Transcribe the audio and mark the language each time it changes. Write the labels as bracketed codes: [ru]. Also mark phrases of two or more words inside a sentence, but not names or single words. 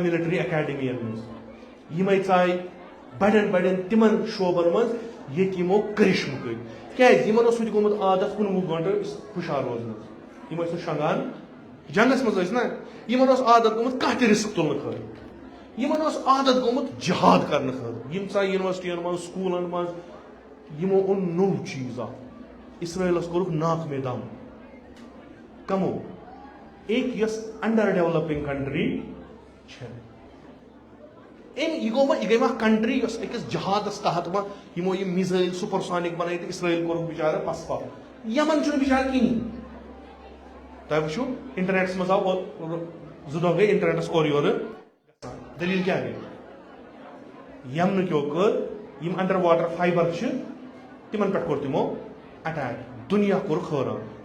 [ks] ملٹری اکیڈمین منٛز یمے ژاے بڑٮ۪ن بڑٮ۪ن تمن شعبن منٛز ییٚتہِ یمو کرشمہٕ کٔرۍ کیٛازِ یمن اوس ہُتہِ گوٚمُت عادت 19 گنٹہٕ ہُشار روزنس یم ٲسۍ نہٕ شۄنٛگان جنگس منٛز ٲسۍ نا یمن اوس عادت گوٚمُت کانٛہہ تہِ رِسک تُلنہٕ خٲطرٕ یمن اوس عادت گوٚمُت جہاد کرنہٕ خٲطرٕ یم ژاے یونیورسٹین منٛز سکوٗلن منٛز یمو اوٚن نوٚو چیٖز اکھ اسرائیلس کوٚرُکھ [ur] ناک میں دم [ks] کمو ایک یس [en] under developing country [ks] یہ گئی کنٹری یس أکِس جہادس تحت یمو یہ میزائل سپرسونک بنائی تو اسرائیل کوٚرُکھ بچارٕ پسپا یمن چھُنہٕ بچارٕ کہیٖنۍ تۄہہِ وٕچھو انٹرنیٹس منٛز آو 2 دۄہ گٔے انٹرنیٹس اورٕ یورٕ گژھان دلیٖل کیٛاہ گٔے یمنہٕ کیو کٔر یم [en] under water fiber [ks] چھِ تمن پٮ۪ٹھ کوٚر تمو اٹیک دنیا کوٚرُکھ حٲران